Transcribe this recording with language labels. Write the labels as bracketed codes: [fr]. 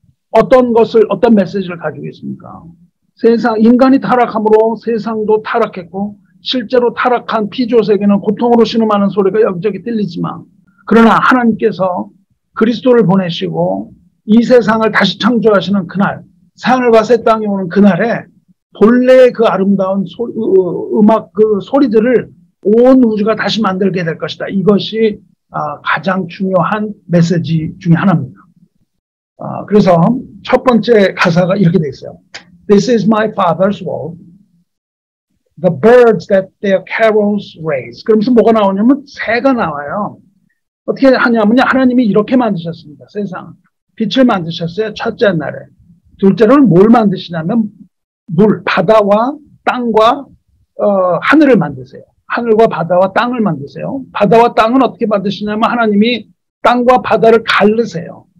[ko] 어떤 메시지를 가지고 있습니까? 인간이 타락함으로 세상도 타락했고, 실제로 타락한 피조 세계는 고통으로 신음하는 소리가 여기저기 들리지만, 그러나 하나님께서 그리스도를 보내시고 이 세상을 다시 창조하시는 그날, 하늘과 새 땅이 오는 그날에 본래의 그 아름다운 음악 소리들을 온 우주가 다시 만들게 될 것이다. 이것이 가장 중요한 메시지 중에 하나입니다. 그래서 첫 번째 가사가 이렇게 돼 있어요. [en] This is my father's world. The birds that their carols raise. [ko] 그러면서 뭐가 나오냐면 새가 나와요. 어떻게 하냐면요. 하나님이 이렇게 만드셨습니다. 세상. 빛을 만드셨어요. 첫째 날에. 둘째로는 뭘 만드시냐면 바다와 땅과 하늘을 만드세요. 하늘과 바다와 땅을 만드세요. 바다와 땅은 어떻게 만드시냐면 하나님이 땅과 바다를 가르세요.